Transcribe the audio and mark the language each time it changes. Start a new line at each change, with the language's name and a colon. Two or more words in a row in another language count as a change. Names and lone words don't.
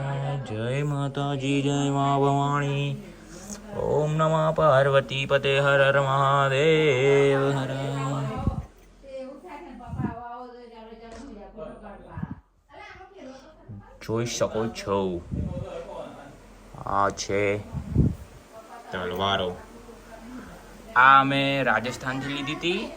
Hindi: जय माताजी, जय माँ भवानी.
Sanskrit: ओम नमः पार्वती पते हर हर महादेव हर.
Gujarati: જોઈ શકો છો આ છે તલવારો. આ અમે રાજસ્થાનથી લીધી હતી.